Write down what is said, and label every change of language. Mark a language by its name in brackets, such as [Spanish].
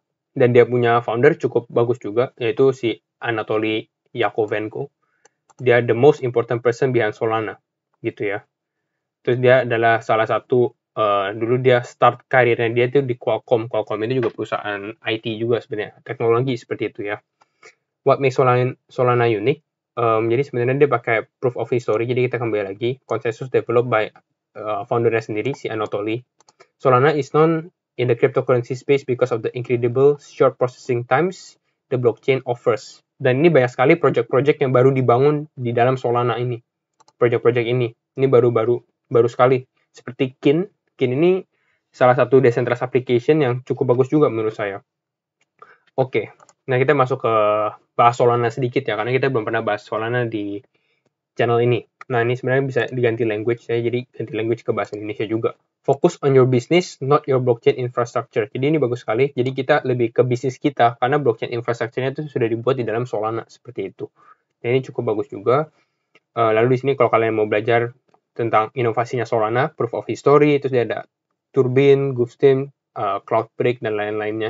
[Indonesian] Dan dia punya founder cukup bagus juga, yaitu si Anatoly Yakovenko. Dia [English] the most important person behind Solana, [Indonesian] gitu ya. Terus dia adalah salah satu, dulu dia start karirnya dia itu di Qualcomm. Qualcomm itu juga perusahaan IT juga sebenarnya, teknologi seperti itu ya. [English] What makes Solana unique? [Indonesian] Jadi sebenarnya dia pakai proof of history, jadi kita kembali lagi, consensus developed by foundernya sendiri, si Anatoly. [English] Solana is known in the cryptocurrency space because of the incredible short processing times the blockchain offers. [Indonesian] Dan ini banyak sekali project-project yang baru dibangun di dalam Solana ini. Project-project ini baru sekali. Seperti Kin ini salah satu decentralized application yang cukup bagus juga menurut saya. Oke, nah kita masuk ke bahas Solana sedikit ya, karena kita belum pernah bahas Solana di channel ini. Nah, ini sebenarnya bisa diganti language, saya jadi ganti language ke bahasa Indonesia juga. [English] Focus on your business, not your blockchain infrastructure. [Indonesian] Jadi ini bagus sekali. Jadi kita lebih ke bisnis kita, karena blockchain infrastructure-nya itu sudah dibuat di dalam Solana, seperti itu. Dan ini cukup bagus juga. Lalu di sini kalau kalian mau belajar tentang inovasinya Solana, proof of history, terus dia ada Turbine, Goofstein, Cloudbreak, dan lain-lainnya.